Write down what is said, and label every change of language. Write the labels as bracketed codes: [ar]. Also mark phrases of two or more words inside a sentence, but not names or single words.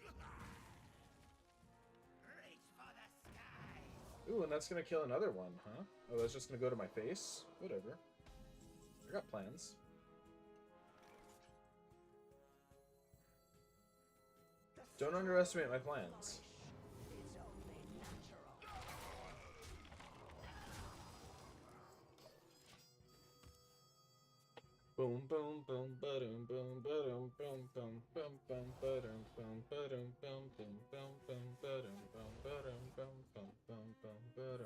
[en] Ooh, and that's gonna kill another one, huh? Oh, that's just gonna go to my face? Whatever. I got plans. Don't underestimate my plans. Boom boom boom ba-dum boom ba-dum boom boom boom boom ba-dum boom ba-dum boom boom boom boom ba-dum boom ba-dum boom boom boom boom ba-dum.